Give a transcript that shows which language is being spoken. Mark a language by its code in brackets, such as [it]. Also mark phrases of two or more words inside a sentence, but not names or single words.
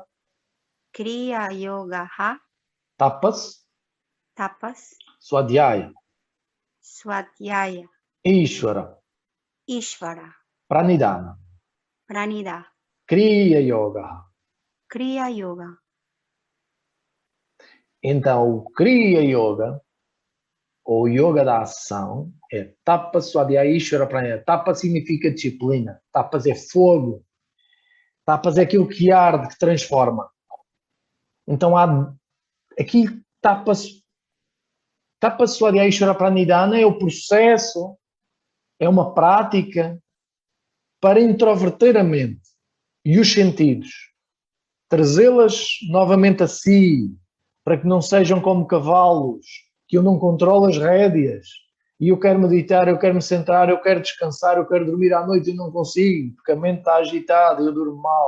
[sa] Kriya yoga. tapas, Tapas. swadhyaya, Swadhyaya. Ishvara, Ishvara. pranidhana, Pranidha. kriya yoga. Kriya yoga. [pt] Então o [sa] kriya yoga, [pt] ou yoga da ação, é [sa] tapas, swadhyaya, Ishvara, pranidhana. [pt] Tapas significa disciplina, tapas é fogo, tapas é aquilo que arde, que transforma. Então há aqui [sa] tapas, swadhyaya, Ishvara, pranidhana [pt] é o processo, é uma prática para introverter a mente e os sentidos, trazê-las novamente a si, para que não sejam como cavalos, que eu não controlo as rédeas, e eu quero meditar, eu quero me centrar, eu quero descansar, eu quero dormir à noite e não consigo, porque a mente está agitada, eu durmo mal.